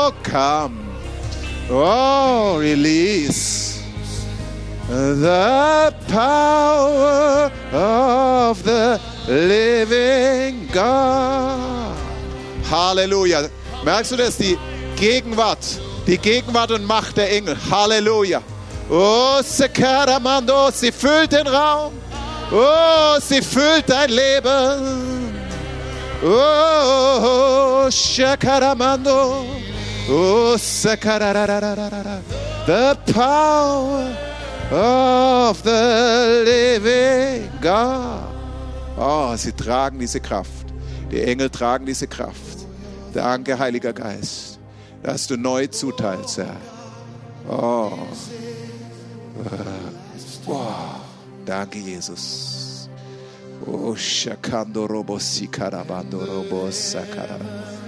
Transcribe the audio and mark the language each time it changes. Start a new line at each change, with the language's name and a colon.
English: Oh, release the power of the living God.
German: Halleluja. Merkst du das? Die Gegenwart und Macht der Engel. Halleluja. Oh, Sekaramando, sie füllt den Raum. Oh, sie füllt dein Leben. Oh, Sekaramando.
English: The power of the living God.
German: Oh, sie tragen diese Kraft. Die Engel tragen diese Kraft. Danke, Heiliger Geist, dass du neu zuteilst, Herr. Oh. Wow. Danke, Jesus. Oh, shakando robo sikarabando robo sakarabando.